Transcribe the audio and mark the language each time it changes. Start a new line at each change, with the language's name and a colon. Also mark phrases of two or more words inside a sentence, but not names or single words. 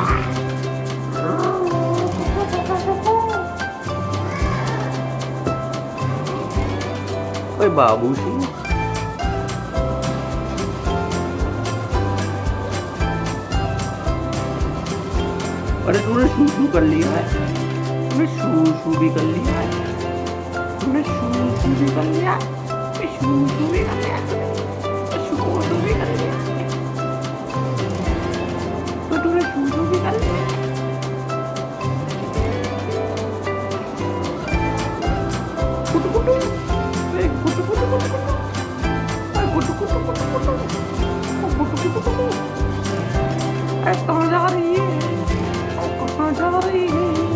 Hindi: ओए बाबू सिंह, अरे तूने शू कर लिया है? तूने शू भी कर लिया है? तूने शू भी कर लिया? शू भी कर लिया? शू भी कर लिया? तो तूने शू भी कर लिया? कुटु कुटु, कुटु कुटु कुटु कुटु, कुटु कुटु कुटु कुटु, कुटु कुटु कुटु। अरे कहाँ जा रही है? कहाँ जा रही है?